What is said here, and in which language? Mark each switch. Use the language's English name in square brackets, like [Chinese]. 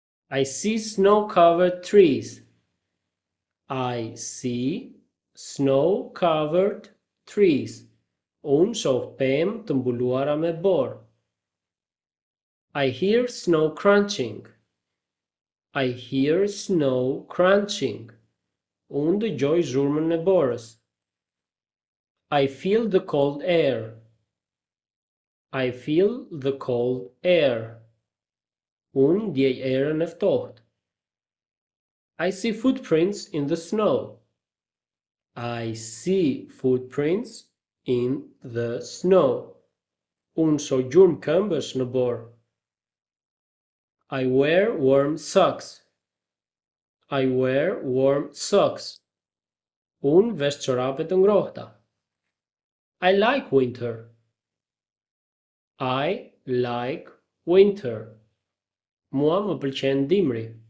[English] I see snow-covered trees. I see snow-covered trees. [Albanian] Unë shoh pemë të mbuluara me borë. [English] I hear snow crunching. I hear snow crunching. [Albanian] Unë dëgjoj zhurmën e borës. [English] I feel the cold air. I feel the cold air. [Albanian] Unë ndjej erën e ftohtë. [English] I see footprints in the snow. I see footprints in the snow. [Albanian] Unë shoh gjurmë këmbësh në borë. [English] I wear warm socks. I wear warm socks. [Albanian] Unë vesh çorape të ngrohta. [English] I like winter. I like winter. [Albanian] Mua më pëlqen dimri.